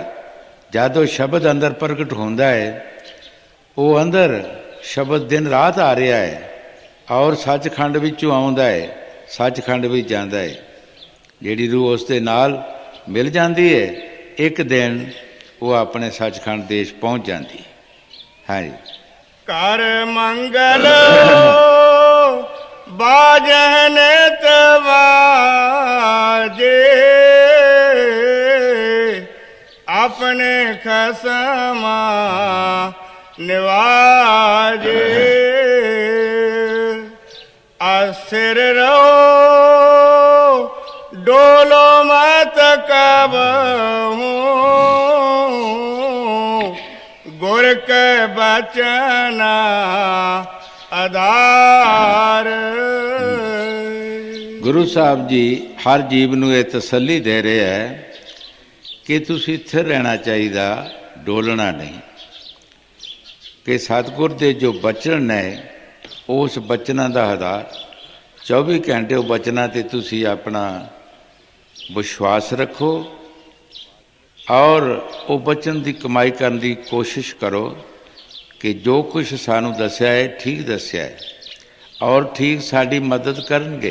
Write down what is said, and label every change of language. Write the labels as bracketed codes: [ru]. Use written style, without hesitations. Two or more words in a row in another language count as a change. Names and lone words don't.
[pa] ਜਦੋਂ ਸ਼ਬਦ ਅੰਦਰ ਪ੍ਰਗਟ ਹੁੰਦਾ ਹੈ, ਉਹ ਅੰਦਰ ਸ਼ਬਦ ਦਿਨ ਰਾਤ ਆ ਰਿਹਾ ਹੈ ਔਰ ਸੱਚਖੰਡ ਵਿੱਚੋਂ ਆਉਂਦਾ ਹੈ, ਸੱਚਖੰਡ ਵਿੱਚ ਜਾਂਦਾ ਹੈ। ਜਿਹੜੀ ਰੂਹ ਉਸ ਦੇ ਨਾਲ ਮਿਲ ਜਾਂਦੀ ਹੈ, ਇੱਕ ਦਿਨ ਉਹ ਆਪਣੇ ਸੱਚਖੰਡ ਦੇਸ਼ ਪਹੁੰਚ ਜਾਂਦੀ ਹੈ। ਹਾਂਜੀ, [hi] कर मंगल बाजन तवाजे, अपने खसमा निवाजे। अस्थिर रहो डोलो मत कबहू, गुर के बचना आधार। [pa] ਗੁਰੂ ਸਾਹਿਬ ਜੀ ਹਰ ਜੀਵ ਨੂੰ ਇਹ ਤਸੱਲੀ ਦੇ ਰਹੇ ਹੈ ਕਿ ਤੁਸੀਂ ਸਥਿਰ ਰਹਿਣਾ ਚਾਹੀਦਾ, ਡੋਲਣਾ ਨਹੀਂ। ਕਿ ਸਤਿਗੁਰ ਦੇ ਜੋ ਬਚਨ ਨੇ, ਉਸ ਬਚਨਾਂ ਦਾ ਆਧਾਰ 24 ਘੰਟੇ ਉਹ ਬਚਨਾਂ 'ਤੇ ਤੁਸੀਂ ਆਪਣਾ ਵਿਸ਼ਵਾਸ ਰੱਖੋ ਔਰ ਉਹ ਬਚਨ ਦੀ ਕਮਾਈ ਕਰਨ ਦੀ ਕੋਸ਼ਿਸ਼ ਕਰੋ ਕਿ ਜੋ ਕੁਛ ਸਾਨੂੰ ਦੱਸਿਆ ਹੈ ਠੀਕ ਦੱਸਿਆ ਹੈ ਔਰ ਠੀਕ ਸਾਡੀ ਮਦਦ ਕਰਨਗੇ।